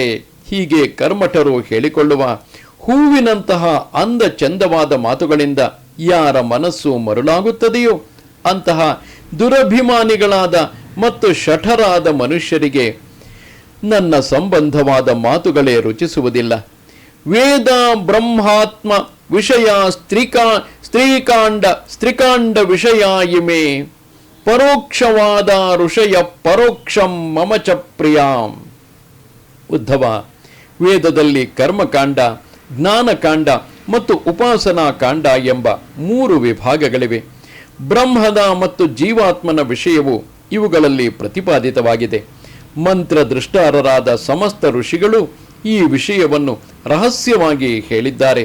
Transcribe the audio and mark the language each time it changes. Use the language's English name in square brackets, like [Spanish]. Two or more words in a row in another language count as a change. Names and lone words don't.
[Kannada] ಹೀಗೆ ಕರ್ಮಠರು ಹೇಳಿಕೊಳ್ಳುವ ಹೂವಿನಂತಹ ಅಂದ ಚಂದವಾದ ಮಾತುಗಳಿಂದ ಯಾರ ಮನಸ್ಸು ಮರುಳಾಗುತ್ತದೆಯೋ ಅಂತಹ ದುರಭಿಮಾನಿಗಳಾದ ಮತ್ತು ಶಠರಾದ ಮನುಷ್ಯರಿಗೆ ನನ್ನ ಸಂಬಂಧವಾದ ಮಾತುಗಳೇ ರುಚಿಸುವುದಿಲ್ಲ. [Sanskrit] ವೇದ ಬ್ರಹ್ಮಾತ್ಮ ವಿಷಯ ಸ್ತ್ರೀಕಾಂಡ ವಿಷಯ ಇಮೆ ಪರೋಕ್ಷವಾದ ಋಷಯ ಪರೋಕ್ಷಂ ಮಮ ಚ ಪ್ರಿಯಾಂ. [Kannada] ಉದ್ಧವ, ವೇದದಲ್ಲಿ ಕರ್ಮಕಾಂಡ, ಜ್ಞಾನಕಾಂಡ ಮತ್ತು ಉಪಾಸನಾ ಕಾಂಡ ಎಂಬ 3 ವಿಭಾಗಗಳಿವೆ. ಬ್ರಹ್ಮದ ಮತ್ತು ಜೀವಾತ್ಮನ ವಿಷಯವು ಇವುಗಳಲ್ಲಿ ಪ್ರತಿಪಾದಿತವಾಗಿದೆ. ಮಂತ್ರ ದೃಷ್ಟಾರರಾದ ಸಮಸ್ತ ಋಷಿಗಳು ಈ ವಿಷಯವನ್ನು ರಹಸ್ಯವಾಗಿ ಹೇಳಿದ್ದಾರೆ.